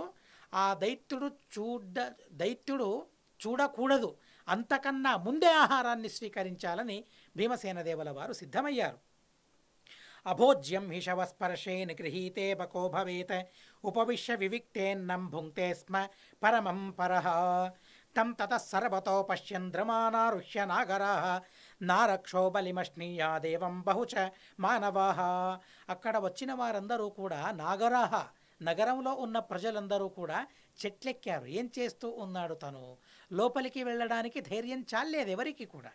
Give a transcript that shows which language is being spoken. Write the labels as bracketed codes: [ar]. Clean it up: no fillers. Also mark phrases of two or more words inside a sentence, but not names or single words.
[te] ఆ దైత్యుడు చూడకూడదు, అంతకన్నా ముందే ఆహారాన్ని స్వీకరించాలని భీమసేన దేవుల వారు సిద్ధమయ్యారు. [sa] అభోజ్యం హిషవస్పర్శేన్ గృహీతే బకో భవేత్ ఉపవిశ్య వివిక్తేన్నం భుంక్తే స్మ పరమం పరః తం తతః సర్వతో పశ్యంద్రమానారుహ్య నాగరాః నారక్షో బలిమశ్నీయాదేవం బహుచ మానవాః. [te] అక్కడ వచ్చిన వారందరూ కూడా నాగరాః, నగరంలో ఉన్న ప్రజలందరూ కూడా చెట్లెక్కారు. ఏం చేస్తూ ఉన్నాడు తను? లోపలికి వెళ్ళడానికి ధైర్యం చాలేదు ఎవరికి కూడా.